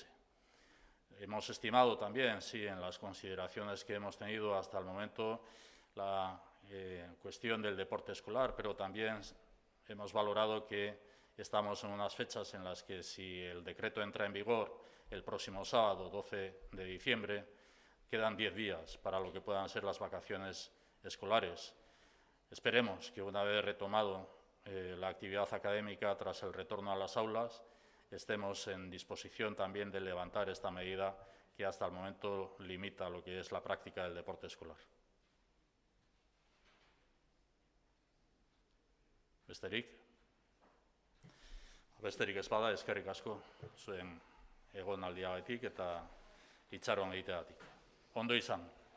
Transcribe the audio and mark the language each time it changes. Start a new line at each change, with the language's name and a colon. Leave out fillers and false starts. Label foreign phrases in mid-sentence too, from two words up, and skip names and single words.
Spanish: Hemos estimado también, sí, en las consideraciones que hemos tenido hasta el momento, la cuestión del deporte escolar, pero también hemos valorado que estamos en unas fechas en las que, si el decreto entra en vigor el próximo sábado, 12 de diciembre, quedan 10 días para lo que puedan ser las vacaciones escolares. Esperemos que, una vez retomado la actividad académica tras el retorno a las aulas, estemos en disposición también de levantar esta medida que hasta el momento limita lo que es la práctica del deporte escolar.
Basque: Besterik ez bada, eskerrik asko zuen egonaldiagatik eta itxaron egiteagatik. Ondo izan.